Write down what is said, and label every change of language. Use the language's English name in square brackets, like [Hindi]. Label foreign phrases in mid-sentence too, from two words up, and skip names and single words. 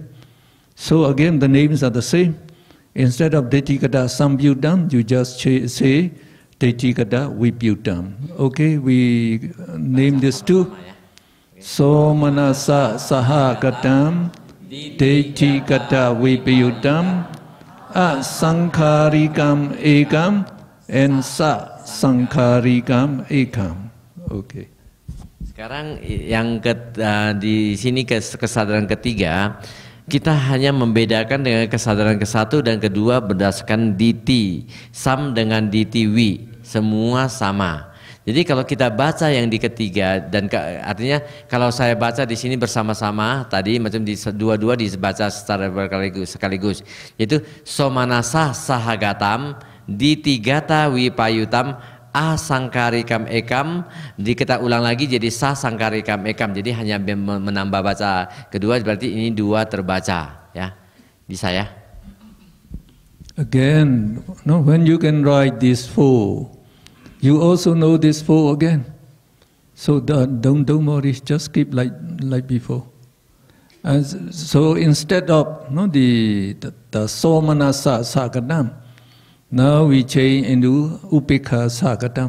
[English] So again, the names are the same. Instead of [Pali] Detikata Sambayutam, [English] you just say [Pali] Detikata Vipayutam. [English] Okay, we name this too. [Pali] So Manasa Sahagatam, Detikata Vipayutam, Asankarikam Ekam, and Sa Sankarikam Ekam. [English] Okay. [Indonesian] Sekarang yang di sini kesadaran ketiga, kita hanya membedakan dengan kesadaran ke-1 dan kedua berdasarkan diti, sam dengan diti wi, semua sama. Jadi kalau kita baca yang di ketiga dan artinya kalau saya baca di sini bersama-sama tadi macam di dua-dua dibaca secara sekaligus, yaitu [Pali] somanasa sahagatam, ditigata vipayutam, asangkarikam ekam, [Indonesian] kita ulang lagi jadi [Pali] sasangkarikam ekam. [Indonesian] Jadi hanya menambah baca kedua, berarti ini 2 terbaca, ya. Bisa ya? [English] again, no, when you can write these four, you also know this four again. So don't worry, just keep like before. And so instead of the [Pali] Somanasa Sagatam, [English] now we change into [Pali] Upekha Sagatam.